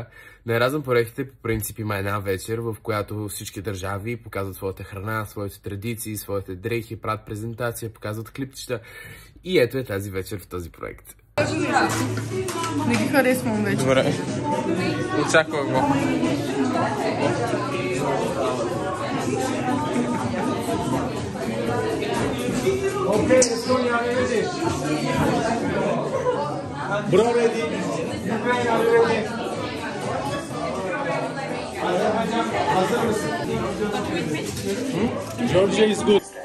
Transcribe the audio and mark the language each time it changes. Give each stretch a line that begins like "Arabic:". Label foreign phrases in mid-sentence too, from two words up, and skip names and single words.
Bulgarian: На Еразъм проектите по принцип има една вечер, в която всички държави показват своята храна, своите традиции, своите дрехи, правят презентация, показват клипчета. И ето е тази вечер в този проект. Не ги харесвам вече. Добре. Очаква го. Окей,
English: Estonia, ready? Bro, ready? Ukraine, are you ready?
Turkish: Hazır mısın?
English: Georgia is good.